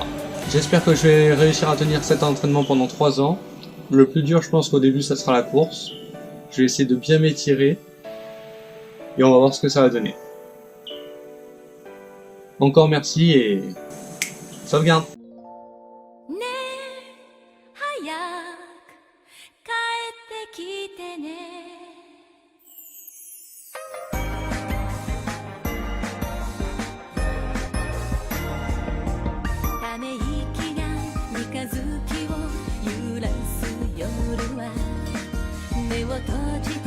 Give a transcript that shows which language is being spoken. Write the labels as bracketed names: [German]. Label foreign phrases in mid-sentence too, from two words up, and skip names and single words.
[French] J'espère que je vais réussir à tenir cet entraînement pendant 3 ans. Le plus dur, je pense qu'au début, ça sera la course. Je vais essayer de bien m'étirer. Et on va voir ce que ça va donner. Encore merci et... sauvegarde! [Japanese] ねえ早く帰ってきてねため息が三日月を揺らす夜は目を閉じ